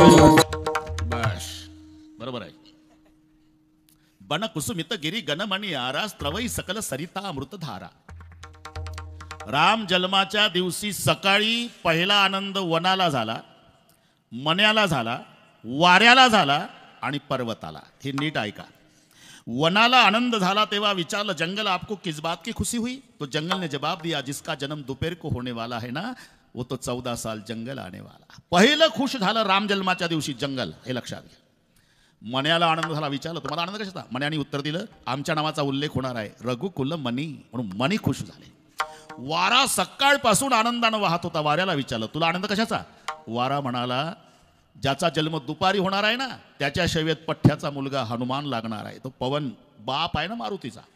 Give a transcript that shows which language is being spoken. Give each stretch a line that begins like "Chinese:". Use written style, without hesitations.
Marathi: बस बरोबर आहे. बन कुसुमित गिरी गणमणी आरा, स्त्रवई सकल सरिता अमृतधारा. राम जन्माच्या दिवशी सकाळी पहिला आनंद वनाला झाला, मन्याला झाला, वाऱ्याला झाला आणि पर्वताला. हे नीट ऐका. वनाला आनंद झाला तेव्हा विचारलं
Hindi: जंगल आपको किस बात की खुशी हुई? तो जंगल ने जवाब दिया जिसका जन्म दोपहर को होने वाला है ना वो तो 14 साल जंगल आने वाला.
Marathi: पहिलं खुश झालं राम जन्माच्या दिवशी जंगल. हे लक्षात घ्या. मन्याला आनंद झाला. विचारलं तुम्हाला आनंद कशाचा? मन्याने उत्तर दिलं आमच्या नावाचा उल्लेख होणार आहे, रघुकुल मनी, म्हणून मनी खुश झाले. वारा सकाळपासून आनंदानं वाहत होता. वाऱ्याला विचारलं तुला आनंद कशाचा? वारा म्हणाला ज्याचा जन्म दुपारी होणार आहे ना त्याच्या शैवेत पठ्याचा मुलगा हनुमान लागणार आहे. तो पवन बाप आहे ना मारुतीचा.